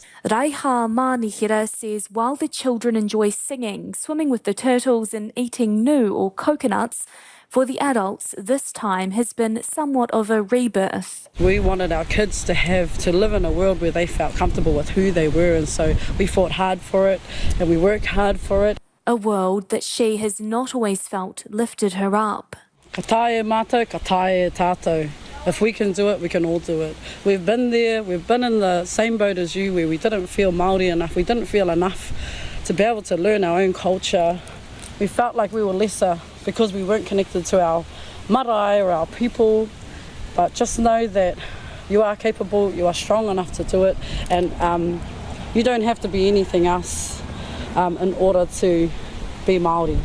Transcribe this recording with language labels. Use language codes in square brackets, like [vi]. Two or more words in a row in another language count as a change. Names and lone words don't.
[en] Raiha Manihira says while the children enjoy singing, swimming with the turtles and eating nu or coconuts, for the adults, this time has been somewhat of a rebirth. We wanted our kids to live in a world where they felt comfortable with who they were, and so we fought hard for it and we worked hard for it. A world that she has not always felt lifted her up. [mi] Ka tae mātou, ka tae tātou. [en] If we can do it, we can all do it. We've been there, we've been in the same boat as you where we didn't feel Māori enough, we didn't feel enough to be able to learn our own culture. We felt like we were lesser because we weren't connected to our marae or our people. But just know that you are capable, you are strong enough to do it, and you don't have to be anything else in order to be Māori.